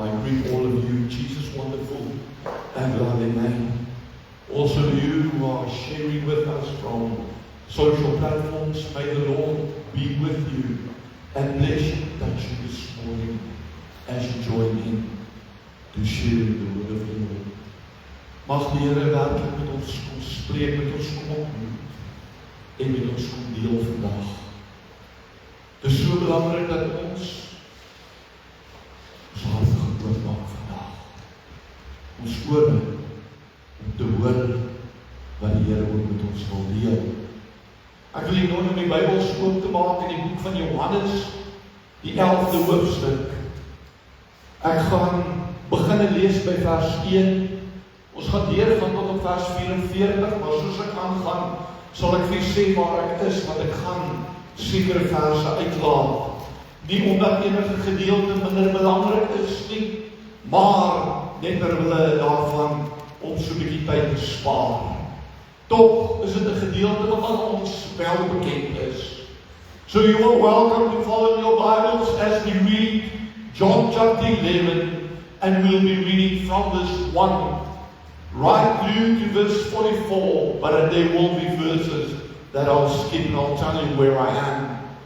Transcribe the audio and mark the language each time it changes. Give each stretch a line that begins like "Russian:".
English: I greet all of you, Jesus' wonderful and loving name. Also you who are sharing with us from social platforms, may the Lord be with you and bless you, touch you this morning as you join in to share the word of the Lord.
Afrikaans: Mag die Here werklik met ons kom spreek, met ons kom ontmoet en met ons kom deel vandag. Het is so belangrik dat ons hart geoop maak vandag. Ons ore om te hoor wat die Here ook met ons wil deel. Ek wil hier nou om die Bybel oop te maak in die boek van Johannes, die 11de hoofstuk. Ek gaan begin lees by vers 1. Ons gaan deur van tot op vers 44, maar soos ek aangaan, sal ek vir sê waar ek is, want ek gaan sekere verse uitlaat. Nie omdat enige gedeelte minder belangrik is nie, maar net terwille daarvan om so 'n bietjie tyd te spaar. Tog is dit 'n gedeelte wat aan ons wel bekend is.
English: So you are welcome to follow your Bibles as we read John chapter 11, and we'll be reading from verse 1 right through to verse 44, but there will be verses that I'll skip and I'll tell you where I am.